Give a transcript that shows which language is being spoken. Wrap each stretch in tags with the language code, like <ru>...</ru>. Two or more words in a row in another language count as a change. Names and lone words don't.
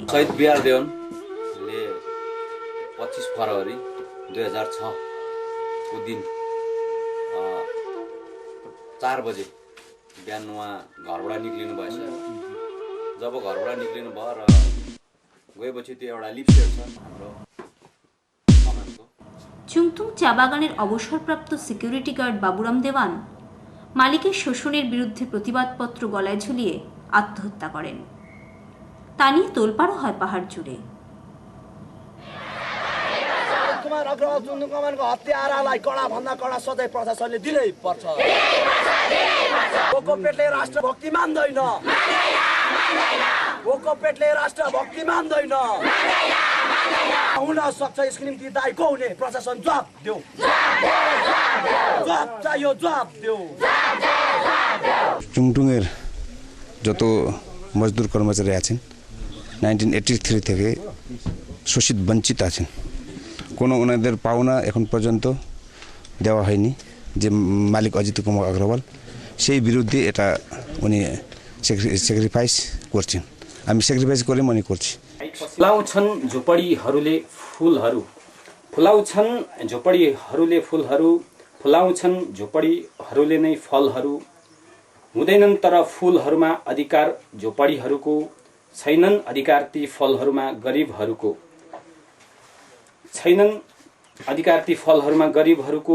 <ne>शहीद बिहार देवनले 25 फरवरी 2006 को दिन 4 बजे बिहान उहाँ घरबाट निक्लिनु भएछ। जब घरबाट निक्लिनु भयो र गएपछि त्यो एउटा लिप सेट छ हाम्रो कमानको।</ne> <bn>চুংথুং চা বাগানের অবসরপ্রাপ্ত সিকিউরিটি গার্ড বাবুরাম দেওয়ান মালিকের শোষণের বিরুদ্ধে প্রতিবাদপত্র গলায় ঝুলিয়ে আত্মহত্যা করেন। তা নিয়ে তোলপাড়ও হয় পাহাড় জুড়ে।</bn> <ne>हत्यारालाई कडा भन्दा कडा सजाय प्रशासनले दिनै पर्छ। भोको पेटले राष्ट्रभक्ति मान्दैन, भोको पेटले राष्ट्रभक्ति मान्दैन। हुन सक्छ यसको निम्ति दायी को हुने? प्रशासन जवाब देऊ, जवाब चाहियो, जवाब देऊ।</ne> <bn>চুংটুংয়ের যত মজদুর কর্মচারী আছেন 1983 থেকে শোষিত বঞ্চিত আছেন। কোনো ওনাদের পাওনা এখন পর্যন্ত দেওয়া হয়নি। যে মালিক অজিত কুমার अग्रवाल সেই বিরুদ্ধে এটা উনি স্যাক্রিফাইস করছেন। আমি স্যাক্রিফাইস করে মনে করছি।</bn> <ne>फुलाउँछन् झोपडीहरूले फुलहरू, फुलाउँछन् झोपडीहरूले फुलहरू, फुलाउँछन् झोपडीहरूले नै फलहरू। हुँदैनन् तर फुलहरूमा अधिकार झोपडीहरूको, छैनन् अधिकार ती फलहरूमा गरिबहरूको, छैनन् अधिकार ती फलहरूमा गरिबहरूको।</ne>